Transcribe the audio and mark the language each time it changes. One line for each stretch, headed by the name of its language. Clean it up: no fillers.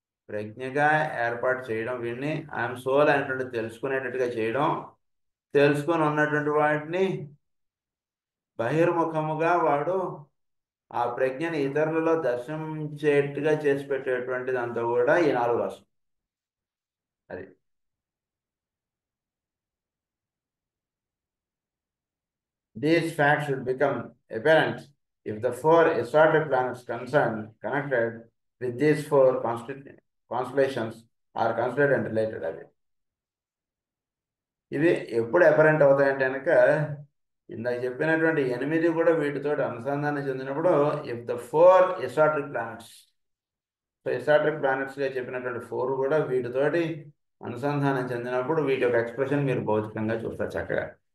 Telugu: ప్రజ్ఞగా ఏర్పాటు చేయడం, వీడిని ఐఎమ్ సోల్ అనేటువంటి తెలుసుకునేటట్టుగా చేయడం, తెలుసుకొని ఉన్నటువంటి వాటిని బహిర్ముఖముగా వాడు ఆ ప్రజ్ఞని ఇతరులలో దర్శించేట్టుగా చేసి పెట్టేటువంటిది అంతా కూడా ఈ 4 రాసులు.
English: అది these facts should become apparent if the 4 assorted planets connected with these four constellations are considered and related.
Telugu: అవి ఇవి ఎప్పుడు అపరెంట్ అవుతాయంటే కనుక ఇందాక చెప్పినటువంటి 8 కూడా వీటితో అనుసంధానం చెందినప్పుడు,
English: if the 4 esoteric planets,
Telugu: so esoteric ప్లానెట్స్గా చెప్పినటువంటి 4 కూడా వీటితోటి అనుసంధానం చెందినప్పుడు వీటి యొక్క ఎక్స్ప్రెషన్ మీరు భౌతికంగా చూస్తారు చక్కగా.